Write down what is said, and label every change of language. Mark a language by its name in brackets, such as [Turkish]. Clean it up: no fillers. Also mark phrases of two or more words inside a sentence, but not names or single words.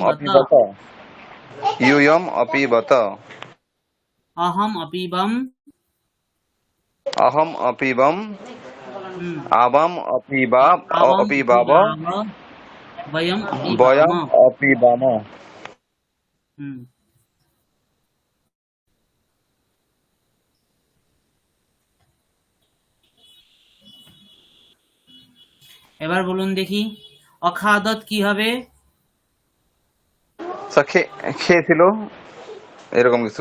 [Sanskrit] अपिबत, अपिबत। यूयम् अपिबत। अहम् अपिबम्, अहम् अपिबम्। हम्म, आवाम् आवाम् अपिबाव। अपिबाव, वयम् अपिबाम। वयम् अपिबाम। [Bangla] হুম, এবার বলুন দেখি, অখাদত কি হবে? খেয়েছিল এরকম কিছু।